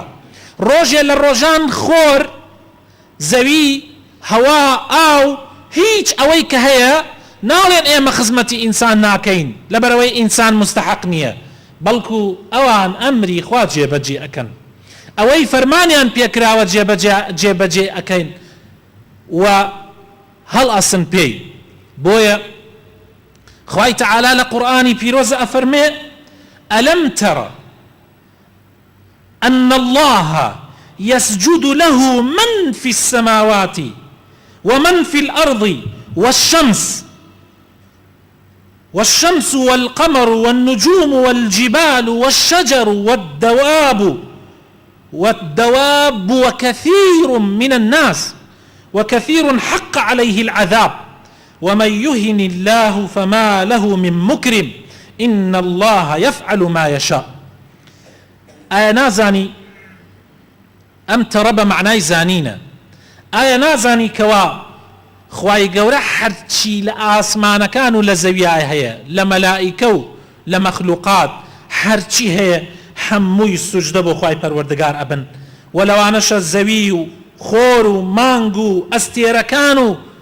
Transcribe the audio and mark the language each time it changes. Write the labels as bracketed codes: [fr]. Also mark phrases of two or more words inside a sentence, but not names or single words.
[ckb] ڕۆژێ لە ڕۆژان خۆر، زەوی، هەوا، ئاو، هیچ ئەوەی کە هەیە ناڵێن ئێمە خزمەتی ئینسان ناکەین لەبەرەوەی ئینسان مستحق نییە، بەڵکو ئەوان ئەمری خوا جێبەجێ ئەکەن، ئەوەی فەرمانیان پێکراوە جێبەجێ ئەکەین و هەڵ ئەسن پێی. بۆیە خوای تەعالا لە قورئانی پیرۆزە ئەفەرمێ: [ar] ئەلەم تەرە أن الله يسجد له من في السماوات ومن في الأرض والشمس والقمر والنجوم والجبال والشجر والدواب وكثير من الناس وكثير حق عليه العذاب ومن يهن الله فما له من مكرم إن الله يفعل ما يشاء. [ckb] ئایا نازانی ئەم تەڕە بە معنای زانینە؟ ئایا نازانی کەوا خوای گەورە هەرچی لە ئاسمانەکان و لە زەویای هەیە، لە مەلائیکە و لە مەخلوقات، هەرچی هەیە هەمووی سوجدە بۆ خوای پەروەردگار ئەبن، و لەوانەشە زەوی و خۆر و مانگ و ئەستێرەکان و